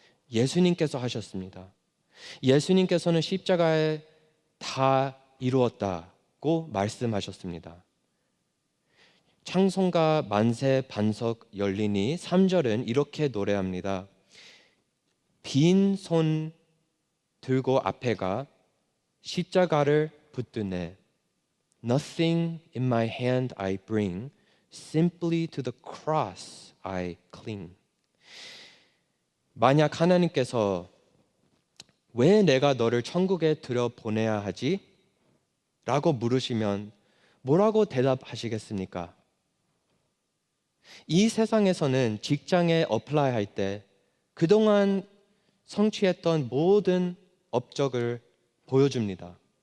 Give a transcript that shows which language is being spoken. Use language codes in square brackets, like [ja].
[ko] 예수님께서 하셨습니다. 예수님께서는 십자가에 다 이루었다고 말씀하셨습니다. 찬송가 만세 반석 열리니 3절은 이렇게 노래합니다. 빈 손 들고 앞에 가 십자가를 붙드네. [en] Nothing in my hand I bring, simply to the cross I cling. [ko] 만약 하나님께서 왜 내가 너를 천국에 들여보내야 하지? 라고 물으시면 뭐라고 대답하시겠습니까? 이 세상에서는 직장에 어플라이 할 때 그동안 성취했던 모든 업적을 보여줍니다.